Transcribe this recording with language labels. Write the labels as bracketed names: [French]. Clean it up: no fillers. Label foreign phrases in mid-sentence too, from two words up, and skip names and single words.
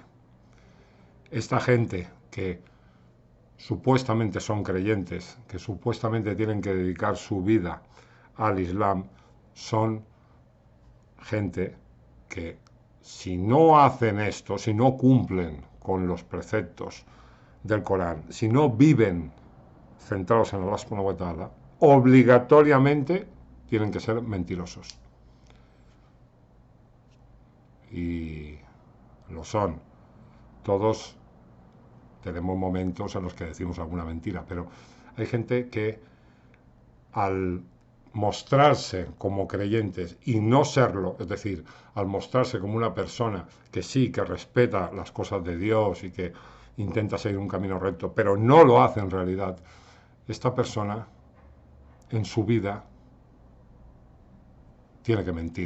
[Spanish] Esta gente que supuestamente son creyentes, que supuestamente tienen que dedicar su vida al Islam, son gente que si no hacen esto, si no cumplen con los preceptos del Corán, si no viven centrados en Allah [Arabic] سبحانه وتعالى, [Spanish] obligatoriamente tienen que ser mentirosos. Y lo son. Todos tenemos momentos en los que decimos alguna mentira, pero hay gente que al mostrarse como creyentes y no serlo, es decir, al mostrarse como una persona que sí, que respeta las cosas de Dios y que intenta seguir un camino recto, pero no lo hace en realidad, esta persona en su vida tiene que mentir.